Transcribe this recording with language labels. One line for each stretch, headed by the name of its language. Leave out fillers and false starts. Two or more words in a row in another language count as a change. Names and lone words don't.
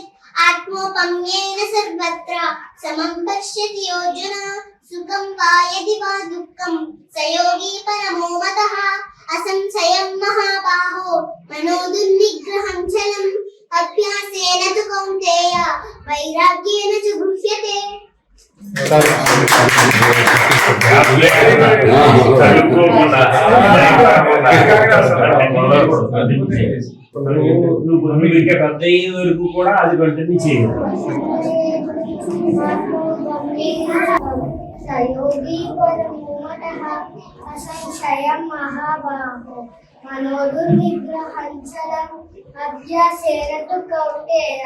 Sanskrit: आत्मोपम्येन सर्वत्र समं पश्यति योऽर्जुन. सुखं वा यदि वा दुःखं स योगी परमो मतः. असंशयं महाबाहो मनोदुर्निग्रहं चलम् अभ्यासेन तु कौन्तेय वैराग्येन च गृह्यते.
Telugu: వరకు కూడా అది కంటిన్యూ చేయాలి.
Sanskrit: स योगी परमो मतः असंशयं महाबाहो मनोदुर्निग्रहं चलं अभ्यासेन तु कौन्तेय